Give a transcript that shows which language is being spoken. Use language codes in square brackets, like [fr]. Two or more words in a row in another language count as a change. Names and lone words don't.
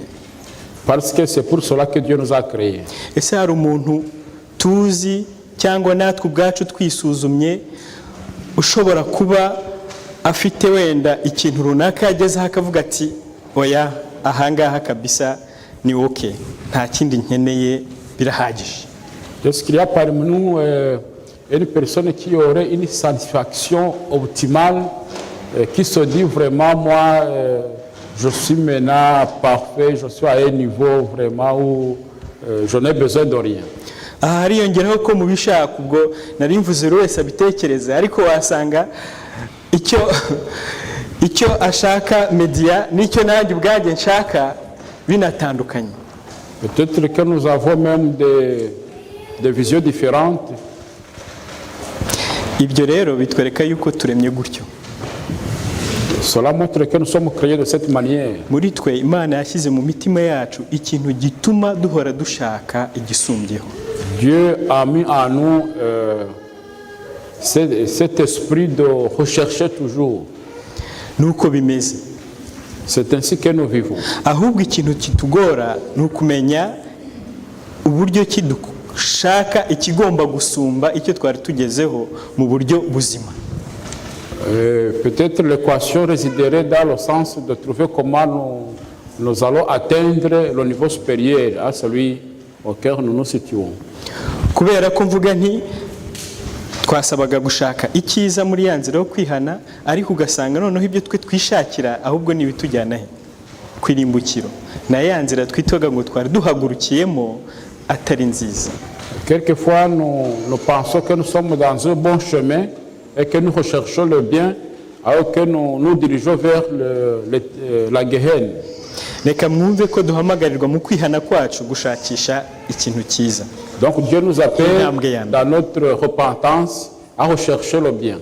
[fr] Parce que c'est pour cela que Dieu nous a créés. [rw] Ese hari umuntu tuzi cyangwa natwe ubwacu twisuzumye ushobora kuba afite wenda ikintu runaka yagezeho akavuga ati oya ahangaha kabisa ni okay, nta kindi nkeneye, birahagije. [fr] Est-ce qu'il y a parmi nous une personne qui aurait une satisfaction optimale, qui se dit vraiment, moi, je suis maintenant parfait, je suis à un niveau vraiment où je n'ai besoin de rien. [rw] Aha hariyongeraho ko mu bishaka ubwo nari mvuze wese abitekereza, ariko wasanga icyo ashaka media n'icyo nanjye ubwanjye nshaka binatandukanye. [fr] Peut-être que nous avons même des visions différentes. [rw] Ibyo rero bitwereka yuko turemye gutyo. [fr] Cela montre que nous sommes créés de cette manière. [rw] Muri twe Imana yashyize mu mitima yacu ikintu gituma duhora dushaka igisumbyeho. [fr] Dieu a mis en nous cet esprit de rechercher toujours. [rw] Nuko bimeze. [fr] C'est ainsi que nous vivons. [rw] Ahubwo ikintu kitugora nukumenya uburyo kidushaka ikigomba gusumba icyo twari tugezeho mu buryo buzima. [fr] Peut-être l'équation résiderait dans le sens de trouver comment nous allons atteindre le niveau supérieur à celui auquel nous nous situons. [rw] Kubera ko mvuga nti twasabaga gushaka icyiza muri ya nzira yo kwihana, ariko ugasanga noneho ibyo twe twishakira ahubwo ni bitujyana he kwirimbukiro, na ya nzira twitoga ngo twari duhagurukiyemo atari nziza. [fr] Quelquefois nous pensons que nous sommes dans un bon chemin et que nous recherchons le bien, alors que nous dirigeons vers la Gehenna. [rw] Reka mwumve ko duhamagarirwa mu kwihana kwacu gushakisha ikintu cyiza. [fr] Donc Dieu nous appelle dans notre repentance à rechercher le bien.